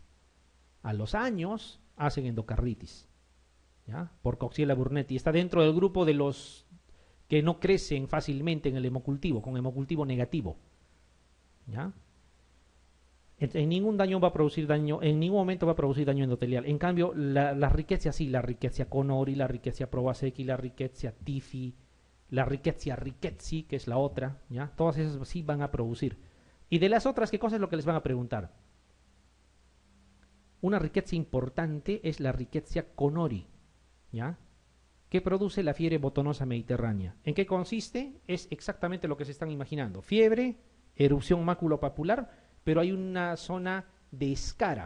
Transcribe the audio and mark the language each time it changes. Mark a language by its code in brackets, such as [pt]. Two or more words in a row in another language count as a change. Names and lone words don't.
[es] A los años hacen endocarditis, ¿ya? Por Coxiella burnetii. Está dentro del grupo de los que no crecen fácilmente en el hemocultivo, con hemocultivo negativo, ¿ya? En ningún daño va a producir daño, en ningún momento va a producir daño endotelial. En cambio, la Rickettsia sí, la Rickettsia conori, la Rickettsia prowazekii, la Rickettsia typhi, la Rickettsia rickettsii, que es la otra, ¿ya? Todas esas sí van a producir. Y de las otras, ¿qué cosa es lo que les van a preguntar? Una Rickettsia importante es la Rickettsia conori, ¿ya? Que produce la fiebre botonosa mediterránea. ¿En qué consiste? Es exactamente lo que se están imaginando. Fiebre, erupción maculopapular, pero hay una zona de escara.